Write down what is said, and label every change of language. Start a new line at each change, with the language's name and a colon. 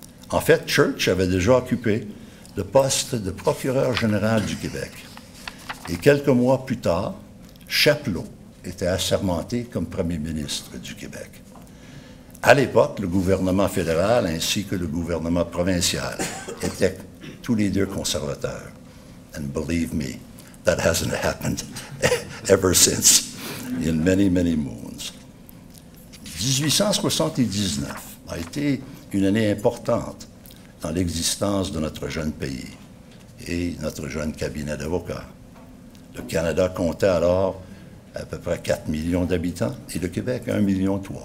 French: En fait, Church avait déjà occupé le poste de procureur général du Québec. Et quelques mois plus tard, Chapleau était assermenté comme premier ministre du Québec. À l'époque, le gouvernement fédéral ainsi que le gouvernement provincial étaient tous les 2 conservateurs.
English: And believe me, that hasn't happened ever since, in many, many moons.
French: 1879 a été une année importante dans l'existence de notre jeune pays et notre jeune cabinet d'avocats. Le Canada comptait alors à peu près 4 millions d'habitants, et le Québec, 1,3 million.